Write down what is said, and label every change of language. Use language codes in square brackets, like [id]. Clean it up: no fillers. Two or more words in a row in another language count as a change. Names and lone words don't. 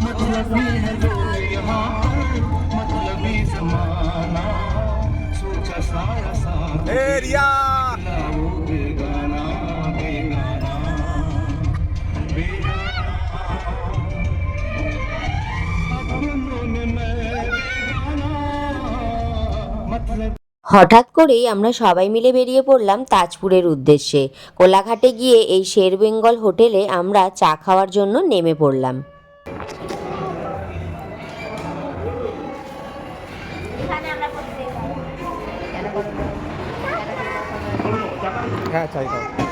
[hi] मतलबी है लोग यहाँ पर, मतलबी जमाना, सोचा साया साथ एरिया वो बेगाना बेगाना बेगाना, अपनों में मैं बेगाना, मतलब। [bn] হঠাৎ করেই আমরা সবাই মিলে বেরিয়ে পড়লাম তাজপুরের উদ্দেশ্যে। কোলাঘাটে গিয়ে এই শের বেঙ্গল হোটেলে আমরা চা খাওয়ার জন্য নেমে পড়লাম। হ্যাঁ চাই খাও।